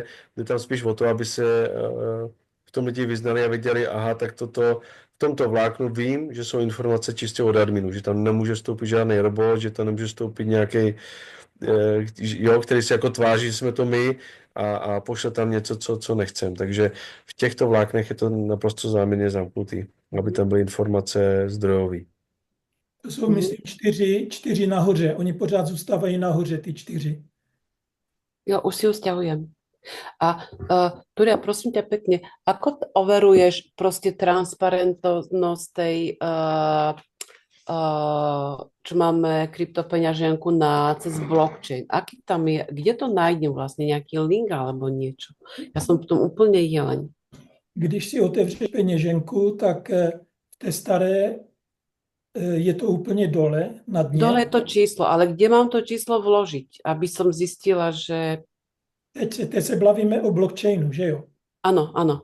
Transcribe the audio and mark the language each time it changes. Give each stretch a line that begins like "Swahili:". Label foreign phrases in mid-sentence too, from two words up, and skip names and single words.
Czech: Jde tam spíš o to, aby se v tom lidi vyznali a viděli, aha, tak v tomto vláknu vím, že jsou informace čistě od adminu, že tam nemůže vstoupit žádný robot, že tam nemůže vstoupit nějaký který se jako tváří, že jsme to my a pošle tam něco, co nechcem. Takže v těchto vláknech je to naprosto záměrně zamknutý, aby tam byly informace zdrojové. To jsou, myslím, čtyři nahoře. Oni pořád zůstávají nahoře, ty 4.
Slovak: Jo, už si ju stiahujem. A Túria, prosím ťa pekne, ako overuješ proste transparentnosť tej čo máme kryptopeňaženku cez blockchain. Aký tam je, kde to nájdem vlastne, nejaký link alebo niečo? Ja som v tom úplne jeleň.
Czech: Když si otevřeš peněženku, tak v té staré je to úplně dole, na dně.
Slovak: Dole je to číslo, ale kde mám to číslo vložiť, aby som zistila, že...
Czech: Teď se bavíme o blockchainu, že jo?
Slovak: Áno, áno.